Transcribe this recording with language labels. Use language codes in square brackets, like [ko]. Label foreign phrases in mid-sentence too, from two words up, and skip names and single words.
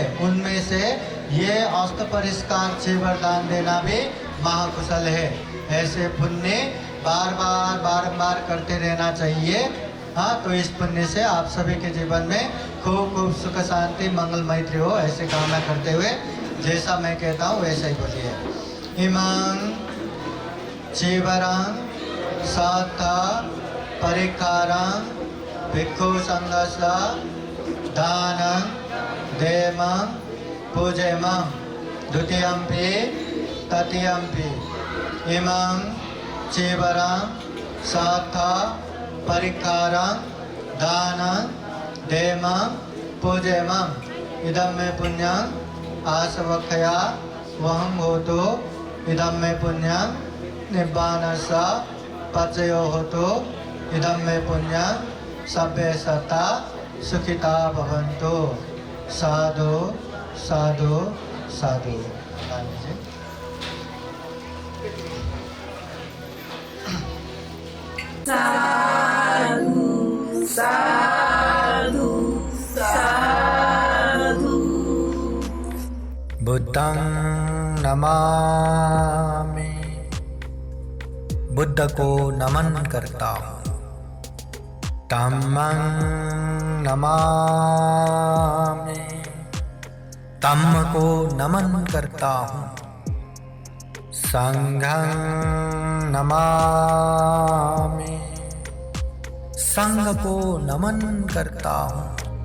[hi] उनमें से ये अस्त परिष्कार चीवर दान देना भी महाकुशल है। ऐसे पुण्य बारंबार करते रहना चाहिए। हाँ, तो इस पुण्य से आप सभी के जीवन में खूब खूब सुख शांति मंगल मैत्री हो, ऐसे कामना करते हुए जैसा मैं कहता हूँ वैसा ही बोलिए। [pi] इमं चीवरं सत्थ परिक्कारं भिक्षु संघस्य दानं देमं पूजयमं द्वितीयंपि तृतीयंपि। इमं चीवरं सत्थ परिक्कारं दानं देमं पूजयमं इदं मे पुण्यं आसवक्षया वहं होतो इदं मे पुण्यं निब्बानस्य पचयो होतो इदं मे पुण्यं सब्बे सत्ता सुखिता भवन्तु। साधु साधु साधु। साधु साधु साधु। बुद्धं नमामि, [hi] बुद्ध को नमन करता हूँ। [pi] धम्मं नमामि, [hi] धम्म को नमन करता हूँ। [pi] संघं नमामि, [hi] संघ को नमन करता हूँ।